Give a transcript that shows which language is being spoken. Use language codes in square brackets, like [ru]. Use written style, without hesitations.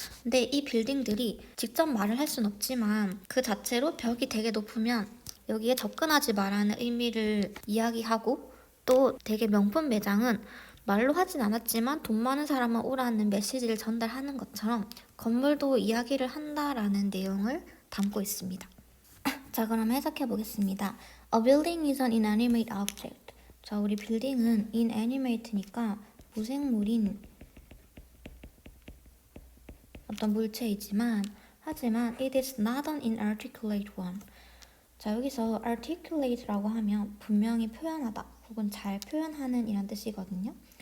[ko] 근데 이 빌딩들이 직접 말을 할 순 없지만 그 자체로 벽이 되게 높으면 여기에 접근하지 말라는 의미를 이야기하고, 또 되게 명품 매장은 말로 하진 않았지만 돈 많은 사람만 오라는 메시지를 전달하는 것처럼 건물도 이야기를 한다라는 내용을 담고 있습니다. 자, 그럼 해석해 보겠습니다. [en] A building is an inanimate object. [ko] 자, 우리 빌딩은 inanimate니까 무생물인 어떤 물체이지만, 하지만 [en] it is not an inarticulate one. [ko] 자, 여기서 articulate라고 하면 분명히 표현하다 혹은 잘 표현하는 이란 뜻이거든요.